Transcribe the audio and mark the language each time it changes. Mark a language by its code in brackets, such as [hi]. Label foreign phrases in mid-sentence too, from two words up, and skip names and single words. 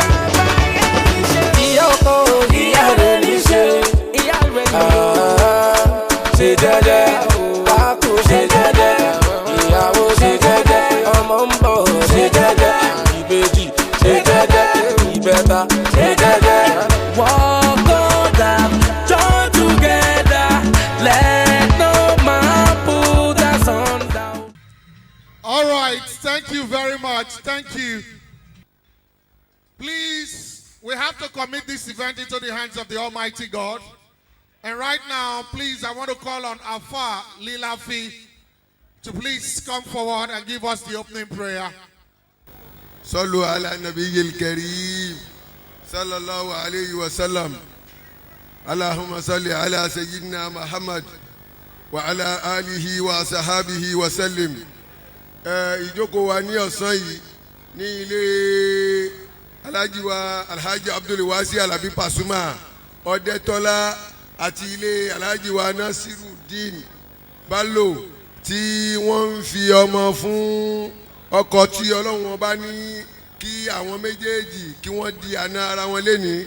[yo] Ìyá ọkọ ìyá rẹ̀ ní ṣe. Ṣe jẹ́jẹ́, kákò ṣe jẹ́jẹ́, ìyàwó ṣe jẹ́jẹ́, ọmọ ń bọ̀ ṣe jẹ́jẹ́, ìbejì ṣe jẹ́jẹ́, ìbẹ́ta ṣe jẹ́jẹ́. [en] Walk on down, join together, let no man put us on down. All right, thank you very much. Thank you. Please, we have to commit this event into the hands of the Almighty God. And right now, please, I want to call on Afa Lilafi to please come forward and give us the opening prayer. [ar] صلوا على النبي الكريم صلى الله عليه وسلم. اللهم صل على سيدنا محمد وعلى آله وصحابه وسلم. [yo] Ìjókòó wa ní ọ̀sán yìí ní ilé Alhaji wa Alhaji Abdul Wasi Alabi Pasuma Ọdẹ́tọ́lá àti ilé Alhaji wa Nasiruddin Bello tí wọ́n ń fi ọmọ fún ọkọ tí Ọlọ́run ọba ní kí àwọn méjèèjì kí wọ́n di àna ara wọn lénìí.